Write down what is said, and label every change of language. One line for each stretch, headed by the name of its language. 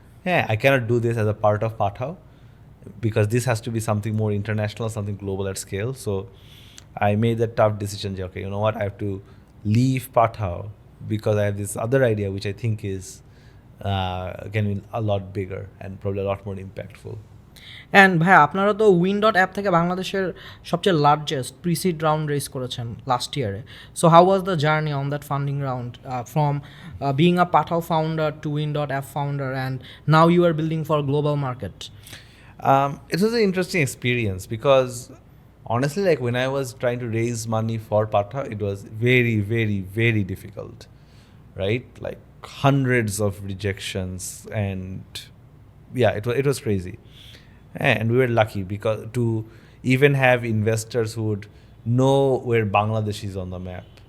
English: Yeah, I cannot do this as a part of Pathao because this has to be something more international, something global at scale. So I made that tough decision. Okay, you know what? I have to leave Pathao because I have this other idea which I think is can be a lot bigger and probably a lot more impactful.
Bangla: And ভাই আপনারা তো Wind.app থেকে বাংলাদেশের সবচেয়ে largest precede round raise করেছেন last ইয়ারে।
English: So how was the journey on that funding round from being a Pathao founder to Wind.app founder, and now you are building for global market? It was an interesting experience because honestly, like when I was trying to raise money for Pathao, it was very, very, very difficult, right? Like hundreds of rejections, and yeah, it was crazy. And we were lucky because to even have investors who would know where Bangladesh is on the map.